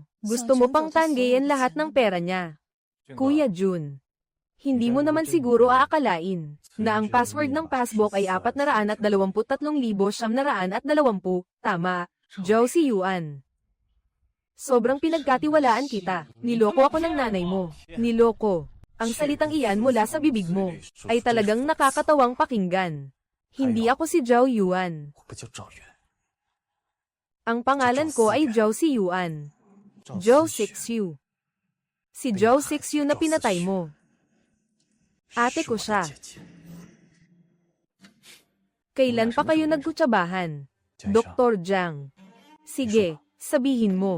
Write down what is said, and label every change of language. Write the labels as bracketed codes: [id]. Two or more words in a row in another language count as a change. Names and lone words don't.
[tl] Gusto mo pang tanggayin lahat ng pera niya. Kuya Jun, hindi mo naman siguro aakalain na ang password ng passbook ay 423,920. Tama, Zhao Siyuan. Sobrang pinagkatiwalaan kita. Niloko ako ng nanay mo. Niloko. Ang salitang iyan mula sa bibig mo ay talagang nakakatawang pakinggan. Hindi ako si Zhao Yuan. [zh] 我不叫赵元， [tl] Ang pangalan ko ay Zhao Siyuan. Zhao Sixyu. Si Zhao Sixyu na pinatay mo. Ate ko siya. [zh] 姐姐。 [tl] Kailan pa kayo nagkutsabahan? Dr. Jiang. Sige, sabihin mo.